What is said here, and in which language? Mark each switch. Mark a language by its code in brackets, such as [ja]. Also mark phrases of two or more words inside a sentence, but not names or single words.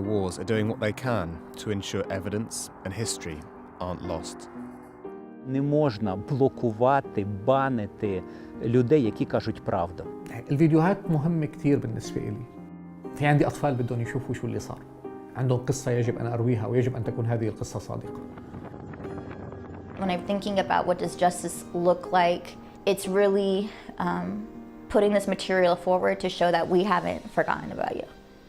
[en] wars are doing what they can to ensure evidence and history aren't lost. [uk] Не можна блокувати, банити людей, які кажуть правду. [ar] الفيديوهات مهمة كتير بالنسبة لي. في عندي أطفال بدهم يشوفوا شو اللي صار. عندهم قصة يجب أن أرويها ويجب أن تكون هذه القصة صادقة. [en] When I'm thinking about what does justice look like, it's really putting this material forward to show that we haven't forgotten about you.